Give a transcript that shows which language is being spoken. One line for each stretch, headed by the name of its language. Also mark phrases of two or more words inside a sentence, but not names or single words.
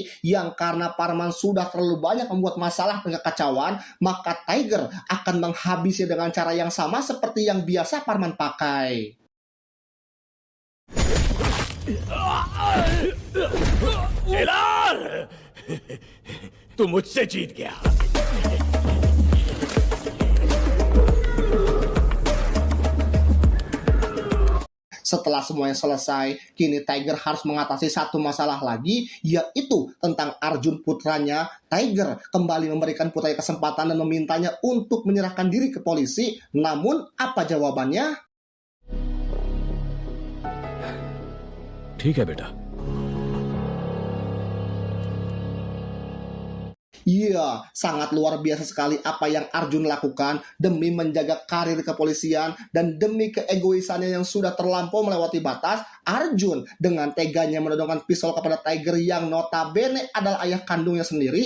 Indonesian: Yang karena Parman sudah terlalu banyak membuat masalah dan kekacauan, maka Tiger akan menghabisnya dengan cara yang sama seperti yang biasa Parman pakai.
Hindi: एलार तू मुझसे जीत गया.
Indonesian: Setelah semuanya selesai, kini Tiger harus mengatasi satu masalah lagi, yaitu tentang Arjun putranya. Tiger kembali memberikan putranya kesempatan dan memintanya untuk menyerahkan diri ke polisi. Namun, apa jawabannya?
Hindi: ठीक है बेटा.
Indonesian: Iya, sangat luar biasa sekali apa yang Arjun lakukan demi menjaga karir kepolisian dan demi keegoisannya yang sudah terlampau melewati batas. Arjun dengan teganya menodongkan pistol kepada Tiger yang notabene adalah ayah kandungnya sendiri.